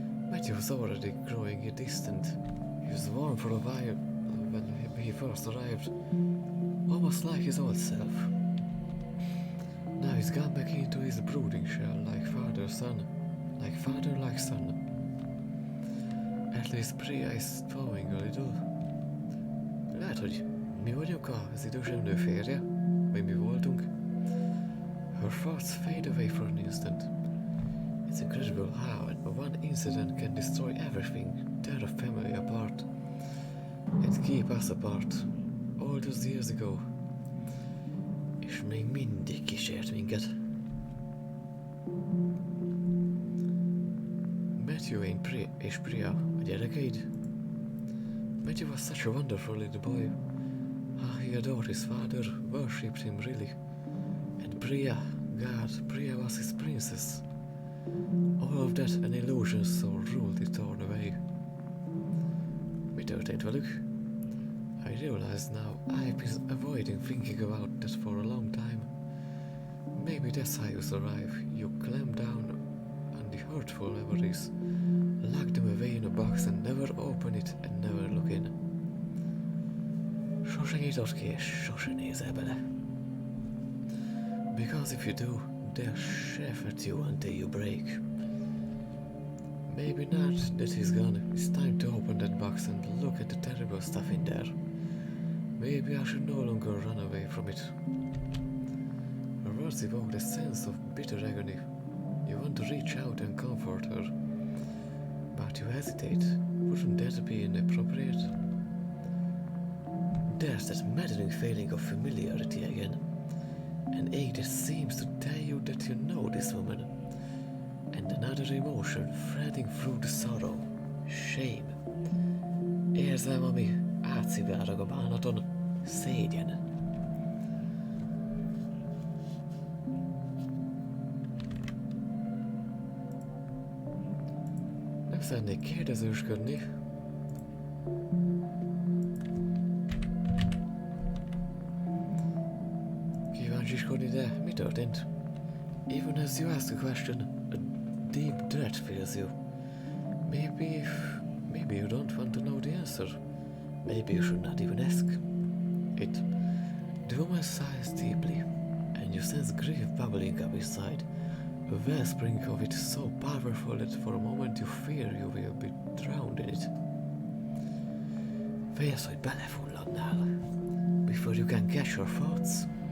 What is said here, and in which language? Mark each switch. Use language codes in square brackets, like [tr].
[en] Matthew was already growing distant. He was warm for a while when he first arrived, almost like his old self. Now he's gone back into his brooding shell, like father-son, like father, like son. At least Priya is towing a little. [hu] Lehet, hogy mi vagyunk az idősebb nő férje, vagy mi voltunk. [en] Her thoughts fade away for an instant. It's incredible how one incident can destroy everything, tear a family apart, and keep us apart, all those years ago. [hu] És még mindig kísért minket. Matthew és Priya, a gyerekeid? [en] Matthew was such a wonderful little boy. How he adored his father, worshipped him really. And Priya, God, Priya was his princess. All of that an illusion so rudely torn away. [hu] Mi történt velük? [en] I realize now I've been avoiding thinking about that for a long time. Maybe that's how you survive. You clamp down on the hurtful memories, lock them away in a box and never open it and never look in. [hu] Sose nyitod ki és sose nézel bele. [en] Because if you do, they'll chef at you until you break. Maybe not that he's gone. It's time to open that box and look at the terrible stuff in there. Maybe I should no longer run away from it. Her words evoke a sense of bitter agony. You want to reach out and comfort her, but you hesitate. Wouldn't that be inappropriate? There's that maddening feeling of familiarity again. An ache that seems to tell you that you know this woman. And another emotion threading through the sorrow. Shame. [hu] Érzem, ami átszivárog a bánaton. Szégyen. Nem szeretnék kérdezősködni. Kíváncsiskodni, de mi történt? [en] Even as you ask a question, a deep dread fills you. Maybe you don't want to know the answer. Maybe you should not even ask. The woman sighs deeply, and you sense grief bubbling up inside. A wellspring of it so powerful that for a moment you fear you will be drowned in it. [hu] Félsz, hogy belefulladnál. [en] Before you can catch your thoughts.